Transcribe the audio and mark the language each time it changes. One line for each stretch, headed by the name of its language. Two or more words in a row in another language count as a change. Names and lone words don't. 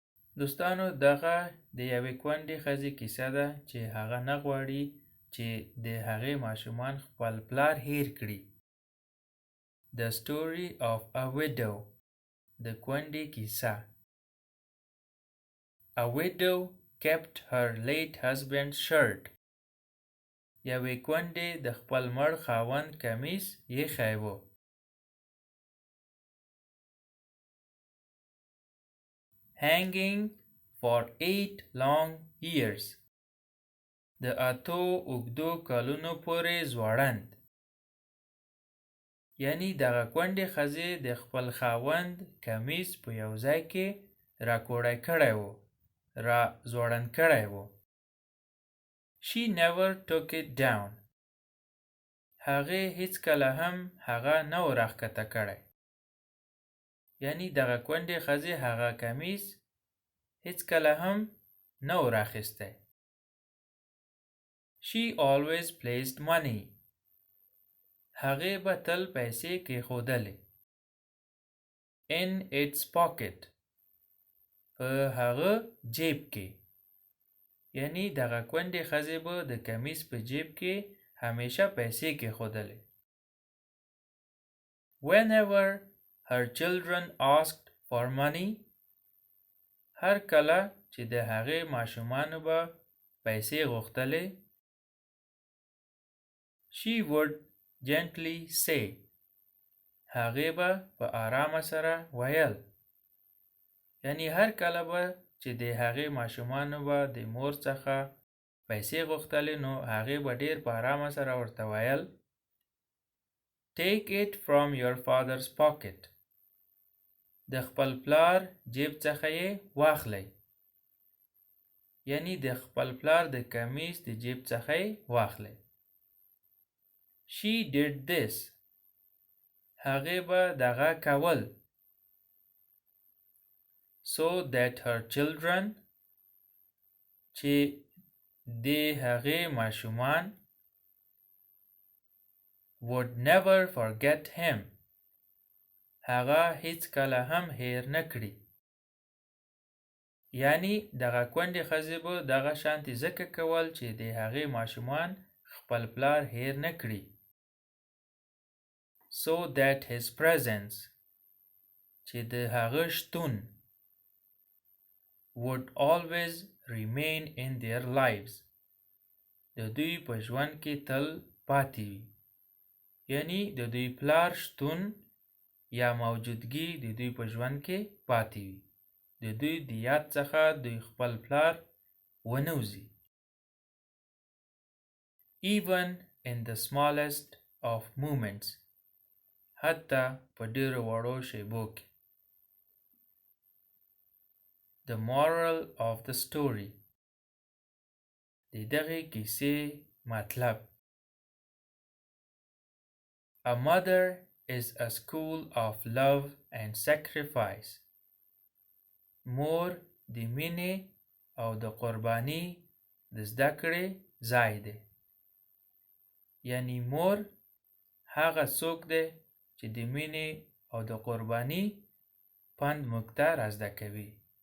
Pashto: دوستانو دغه د یوې کونډې ښځې کیسه ده چې هغه نه غواړي چې د هغې ماشومان خپل پلار هیر کړي.
English: The story of a widow.
Pashto: د کونډې کیسه.
English: A widow kept her late husband's shirt.
Pashto: یوې کونډې د خپل مړ خاوند کمیس ایښی و.
English: Hanging for 8 long years.
Pashto: د 8 اوږدو کلونو پورې ځوړند. یعنی دغه کونډې ښځې د خپل خاوند کمیس په یو ځای کې راکوړی کړی و، را ځوړند کړی و.
English: She never took it down.
Pashto: هغې هیڅکله هم هغه نه و راښکته کړی. یعنی دغه کونډې ښځې هغه کمیس هیڅکله هم نه و راخیستی.
English: She always placed money.
Pashto: هغې به تل پیسې کېښودلې.
English: In its pocket.
Pashto: په هغه جیب کې. یعنی دغه کونډې ښځې به د کمیس په جیب کې همیشه پیسې کېښودلې.
English: Whenever her children asked for money.
Pashto: هر کله چې د هغې ماشومانو به پیسې غوښتلې.
English: She would gently say.
Pashto: هغې به په آرامه سره ویل. یعنی هر کله به چې د هغې ماشومانو به د مور څخه پیسې غوښتلې نو هغې به ډېر په آرامه سره ورته ویل.
English: Take it from your father's pocket.
Pashto: د خپل پلار جیب څخه یې واخلئ. یعنی د خپل پلار د کمیس د جیب څخه یې واخلئ.
English: She did this.
Pashto: هغې به دغه کول.
English: So that her children.
Pashto: چې د هغې ماشومان
English: would never forget him.
Pashto: هغه هیڅ کله هم هیر نه کړي. یعنی دغه کونډې ښځې به دغه شانتې ځکه کول چې د هغې ماشومان خپل پلار هیر نه کړي.
English: So that his presence.
Pashto: چې د هغه شتون
English: would always remain in their lives.
Pashto: د دوی په ژوند کې تل پاتې وي. یعنی د دوی پلار شتون یا موجودګي د دوی په ژوند کې پاتې وي. د دوی د یاد څخه دوی خپل پلار ونه وځي.
English: Even in the smallest of moments.
Pashto: حتی په ډېرو وړو شیبو کې.
English: The moral of the story.
Pashto: د دغې کیسې مطلب.
English: A mother is a school of love and sacrifice.
Pashto: مور د مینې او د قرباني د زده کړې ځای دی. یعنی مور هغه څوک دی چې د مینې او د قرباني پند موږ ته را زده کوي.